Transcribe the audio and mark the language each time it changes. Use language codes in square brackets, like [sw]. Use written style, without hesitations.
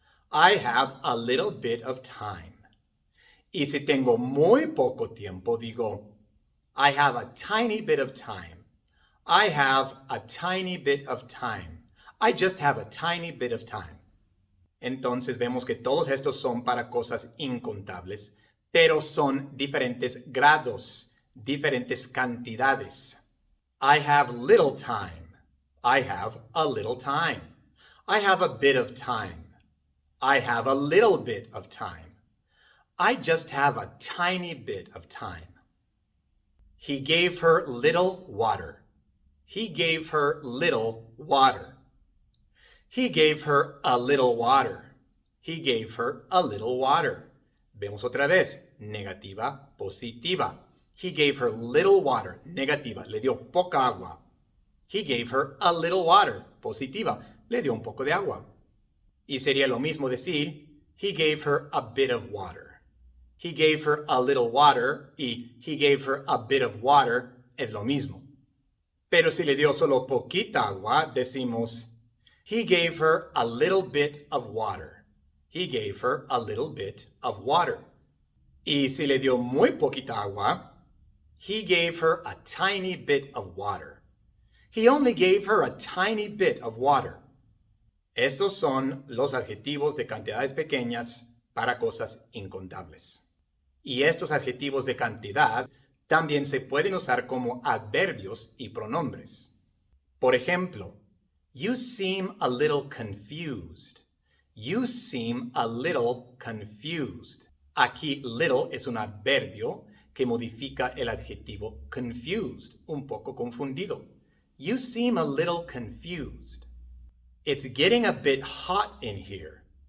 [en] I have a little bit of time. [es] Y si tengo muy poco tiempo, digo, [en] I have a tiny bit of time. I have a tiny bit of time. I just have a tiny bit of time. [es] Entonces vemos que todos estos son para cosas incontables, pero son diferentes grados, diferentes cantidades. [en] I have little time. I have a little time. I have a bit of time. I have a little bit of time. I just have a tiny bit of time. He gave her little water. He gave her little water. He gave her a little water. He gave her a little water. [es] Vemos otra vez, negativa, positiva. [en] He gave her little water, [es] negativa, le dio poca agua. [en] He gave her a little water, [es] positiva, le dio un poco de agua. Y sería lo mismo decir, [en] he gave her a bit of water. He gave her a little water y he gave her a bit of water [es] es lo mismo. Pero si le dio solo poquita agua, decimos, [en] he gave her a little bit of water. He gave her a little bit of water. [es] Y si le dio muy poquita agua, [en] he gave her a tiny bit of water. He only gave her a tiny bit of water. [es] Estos son los adjetivos de cantidades pequeñas para cosas incontables. Y estos adjetivos de cantidad también se pueden usar como adverbios y pronombres. Por ejemplo, [en] you seem a little confused. You seem a little confused. [es] Aquí little es un adverbio que modifica el adjetivo confused, un poco confundido. [en] You seem a little confused. It's getting a bit hot in here.